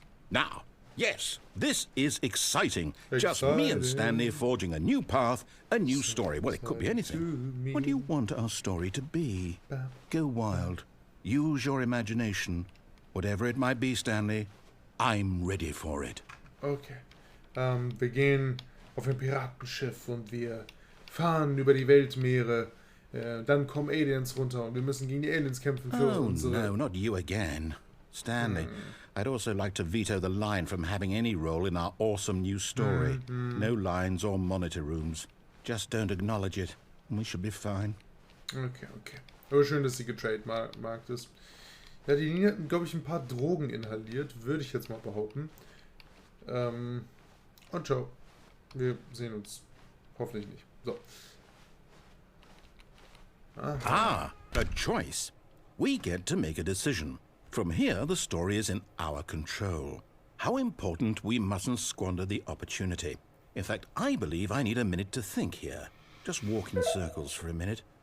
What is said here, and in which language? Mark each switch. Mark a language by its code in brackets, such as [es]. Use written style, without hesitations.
[en] Now, yes, this is exciting. Just me and Stanley forging a new path, a new story. Well, it could be anything. What do you want our story to be? Go wild. Use your imagination. Whatever it might be, Stanley, I'm ready for it. Okay. [de] Wir gehen auf ein Piratenschiff und wir fahren über die Weltmeere. Dann kommen Aliens runter und wir müssen gegen die Aliens kämpfen für unsere... [en] No, not you again. Stanley, I'd also like to veto the line from having any role in our awesome new story. No lines or monitor rooms. Just don't acknowledge it, and we should be fine. Okay. [de] Aber schön, dass sie getrademarkt ist. Ja, die Linie hat, glaube ich, ein paar Drogen inhaliert, würde ich jetzt mal behaupten. Und ciao. Wir sehen uns hoffentlich nicht. So. [en] Ah, a choice. We get to make a decision. From here, the story is in our control. How important we mustn't squander the opportunity. In fact, I believe I need a minute to think here. Just walk in circles for a minute.